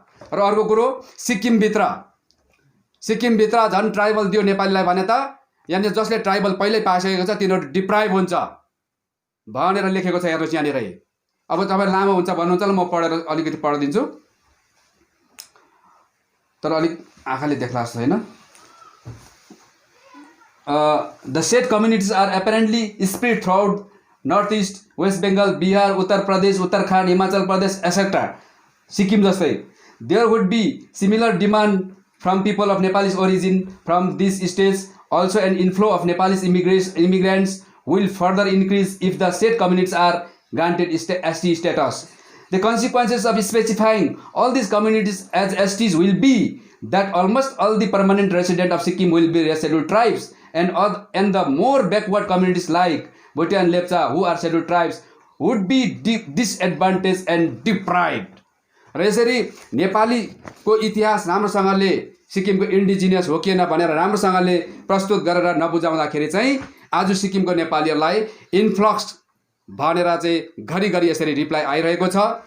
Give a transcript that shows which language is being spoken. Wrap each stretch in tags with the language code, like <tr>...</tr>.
<ne>र अर्को कुरो सिक्किमभित्र झन् ट्राइबल दियो नेपालीलाई भने त यहाँनिर जसले ट्राइबल पहिल्यै पाइसकेको छ तिनीहरू डिप्राइभ हुन्छ भनेर लेखेको छ। हेर्नुहोस् यहाँनिर अब तपाईँ लामो हुन्छ भन्नुहुन्छ ल, म पढेर अलिकति पढिदिन्छु, तर अलिक आँखाले देख्ला जस्तो होइन।</ne> <en>The said communities are apparently spread throughout Northeast, West Bengal, Bihar, Uttar Pradesh, Uttarakhand, Himachal Pradesh, etc.</en> <ne>Sikkim जस्तै.</ne> <en>There would be similar demand from people of Nepalese origin from these states. Also, an inflow of Nepalese immigrants will further increase if the said communities are granted ST status. The consequences of specifying all these communities as STs will be that almost all the permanent residents of Sikkim will be scheduled tribes, and the more backward communities like Bhutia and Lepcha, who are scheduled tribes, would be disadvantaged and deprived.</en> <ne>र यसरी नेपालीको इतिहास राम्रोसँगले सिक्किमको indigenous हो कि न भनेर राम्रोसँगले प्रस्तुत गरेर नबुझाउँदाखेरि चाहिँ आज सिक्किमको नेपालीहरूलाई इन्फ्लक्स भनेर चाहिँ घरिघरि यसरी रिप्लाई आइरहेको छ।</ne>